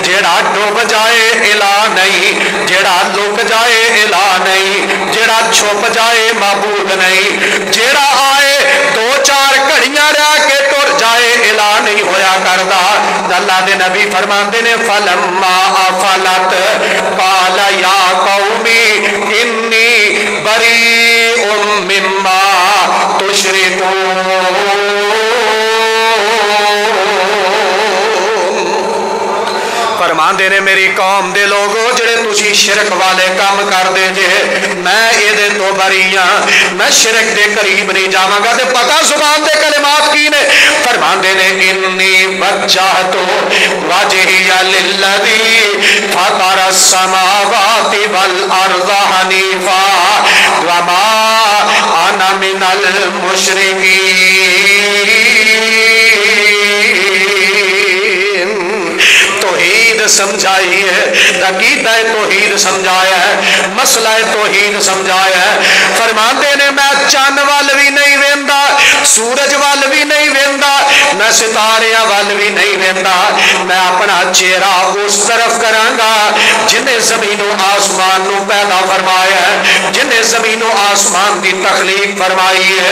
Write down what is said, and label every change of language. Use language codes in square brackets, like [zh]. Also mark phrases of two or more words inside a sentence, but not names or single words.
[pa] جیہڑا ڈب جائے الہ نہیں جیہڑا لک جائے الہ نہیں جیہڑا چھپ جائے معبود نہیں جیہڑا آئے دو چار گھڑیاں رہ کے ٹر جائے الہ نہیں ہویا کردا. اللہ دے نبی فرماتے نے [ar] فلما أفلت قال يا قوم إني بريء مما تشركون. [pa] فرما آندے نے میری قوم دے لوگو جیہڑے تسی شرک والے کام کردے جے میں ایہدے توں بری ہاں، میں شرک دے قریب نہیں جاواں گا. تے پتا زبان دے کلمات کی نے? فرماندے نے [ar] إني وجهت وجهي للذي فطر السماوات والأرض حنيفا وما أنا من المشركين. [pa] توحید سمجھائی ہے، عقیدہ توحید سمجھایا ہے، مسئلہ توحید سمجھایا ہے. فرماتے نے میں چند وال بھی نہیں ویندا، سورج وال بھی نہیں ویندا، میں ستاریاں وال بھی نہیں ویندا، میں اپنا چہرہ اس طرف کراں گا جنہیں زمینوں آسمان نوں پیدا فرمایا ہے، جنہیں زمینوں آسمان کی تخلیق فرمائی ہے.